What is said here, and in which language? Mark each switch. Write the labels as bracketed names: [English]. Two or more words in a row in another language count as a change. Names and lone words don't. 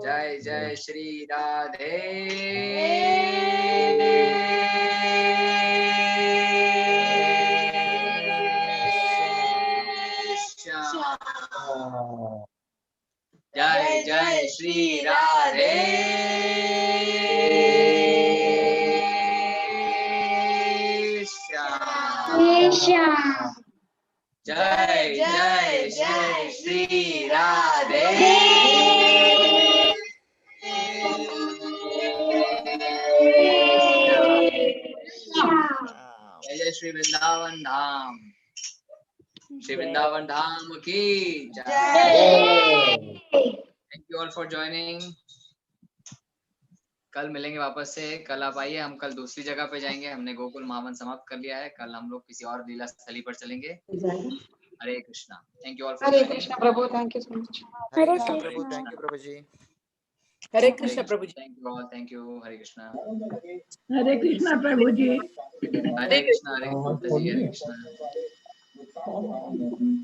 [Hindi] जय जय श्री राधे जय जय श्री राधे जय जय जय श्री राधे जय जय श्री वृंदावन धाम की जय। [English] Thank you all for joining. [Hindi] कल मिलेंगे वापस से। कल आप आइए, हम कल दूसरी जगह पे जाएंगे। हमने गोकुल मावन समाप्त कर लिया है। कल हम लोग किसी और लीला स्थली पर चलेंगे। हरे कृष्णा। [English] Thank you all for [Hindi] हरे कृष्ण प्रभु, [English] thank you so much. [Hindi] हरे कृष्ण प्रभु, [English] Thank you [Hindi] प्रभु जी। हरे कृष्ण प्रभु जी। [English] Thank you all, thank you. [Hindi] हरे कृष्णा। हरे कृष्णा प्रभु जी। हरे कृष्णा, हरे कृष्णा जी, हरे कृष्णा।